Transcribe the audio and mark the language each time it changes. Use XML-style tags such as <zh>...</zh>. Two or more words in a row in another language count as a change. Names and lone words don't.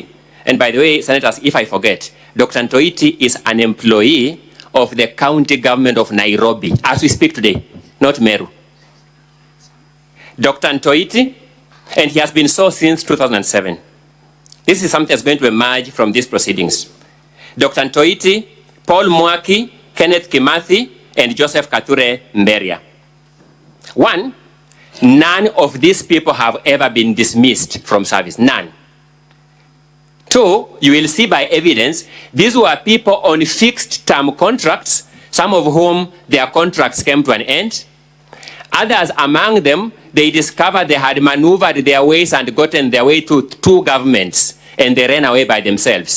<en>And by the way, senators, if I forget, Dr. Ntoiti is an employee of the county government of Nairobi, as we speak today, not Meru. Dr. Ntoiti, and he has been so since 2007. This is something that's going to emerge from these proceedings. Dr. Ntoiti, Paul Mwaki, Kenneth Kimathi, and Joseph Kithure Mberia. 1, none of these people have ever been dismissed from service, none. 2, you will see by evidence, these were people on fixed term contracts, some of whom their contracts came to an end. Others among them, they discovered they had maneuvered their ways and gotten their way to 2 governments, and they ran away by themselves.</en>